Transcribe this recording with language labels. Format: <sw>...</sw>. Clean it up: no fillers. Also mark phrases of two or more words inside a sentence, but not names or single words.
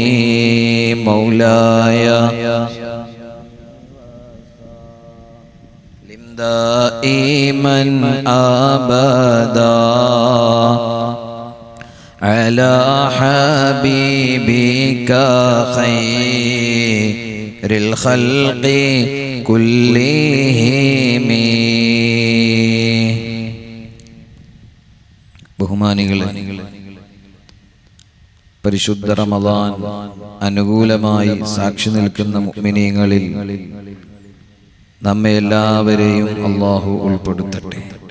<ar>مولاي دائما أبدا على حبيبك خير الخلق كلهم.</ar> <ml>ബഹുമാനികളെ, പരിശുദ്ധ റമദാൻ അനുകൂലമായി സാക്ഷി നിൽക്കുന്ന മുഅ്മിനീങ്ങളിൽ നമ്മെ എല്ലാവരെയും അല്ലാഹു ഉൾപ്പെടുത്തട്ടെ.</ml>